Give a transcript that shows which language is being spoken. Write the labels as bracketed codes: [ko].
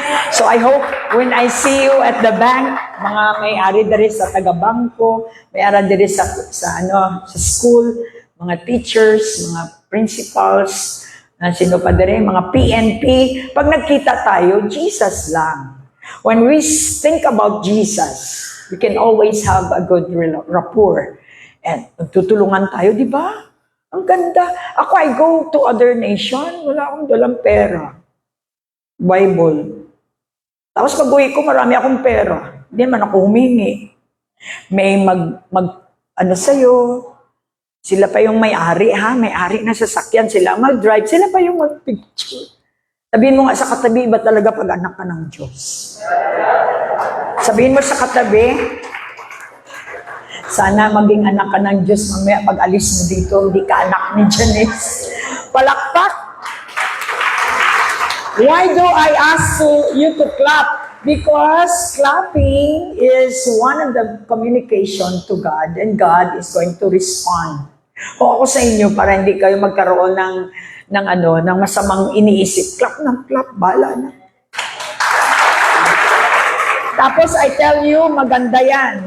[en] So I hope when I see you at the bank, [tl] mga may-ari diri sa taga-bangko, may-ari diri sa school, mga teachers, mga principals, sino pa diri, mga PNP, pag nagkita tayo, Jesus lang. [en] When we think about Jesus, we can always have a good rapport. [tl] And tutulungan tayo, di ba? Ang ganda. Ako, [en] I go to other nation, [tl] wala akong dalang pera. Bible. Tapos pag-uwi ko, marami akong pera. Hindi man ako humingi. May ano sa'yo, sila pa yung may-ari, ha? May-ari na sasakyan, sila mag-drive, sila pa yung mag-picture. Sabihin mo nga sa katabi, iba talaga pag anak ka ng Diyos. Sabihin mo sa katabi, sana maging anak ka ng Diyos mamaya pag alis mo dito, hindi ka anak ni Janice. Palakpak! [en] Why do I ask you to clap? Because clapping is one of the communication to God and God is going to respond. [tl] Kung ako sa inyo, para hindi kayo magkaroon ng masamang iniisip, clap ng clap, bala na. Tapos [en] I tell you, [tl] maganda yan.